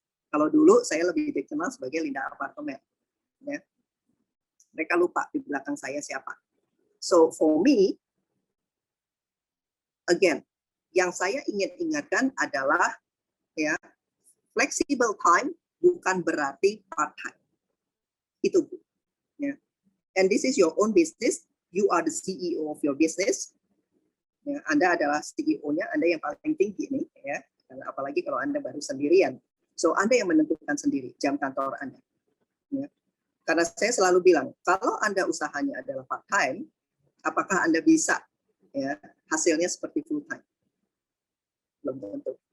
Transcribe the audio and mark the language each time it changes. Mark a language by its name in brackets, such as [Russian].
[Indonesian] Kalau dulu saya lebih dikenal sebagai Linda Apartemen. Ya. Mereka lupa di belakang saya siapa. [English] So for me, again, [Indonesian] yang saya ingin ingatkan adalah ya, flexible time bukan berarti part time. Itu Bu. Ya. [English] And this is your own business. You are the CEO of your business. [Indonesian] Ya, Anda adalah CEO-nya, Anda yang paling tinggi nih, ya. Apalagi kalau Anda baru sendirian. So Anda yang menentukan sendiri jam kantor Anda. Ya. Karena saya selalu bilang, kalau Anda usahanya adalah part time, apakah Anda bisa ya hasilnya seperti full time? Belum tentu.